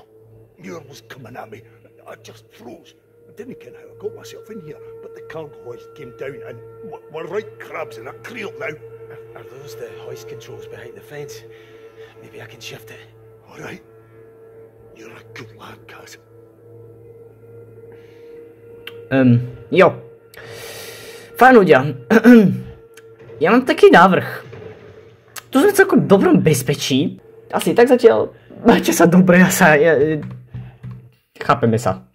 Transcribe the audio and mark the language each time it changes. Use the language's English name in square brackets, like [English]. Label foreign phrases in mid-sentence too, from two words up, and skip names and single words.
[English] No. Muir was coming at me. I just froze. I didn't know how I got myself in here, but the cargo hoist came down and we're right crabs in a creel now. Are those the hoist controls behind the fence? Maybe I can shift it. All right. You're a good lad, Kaz. [Slovak] Jo. Fajn ľudia. Ja mám taký návrh. Tu sme celkom v dobrom bezpečí. Asi tak zatiaľ. Majte sa dobre, chápeme sa.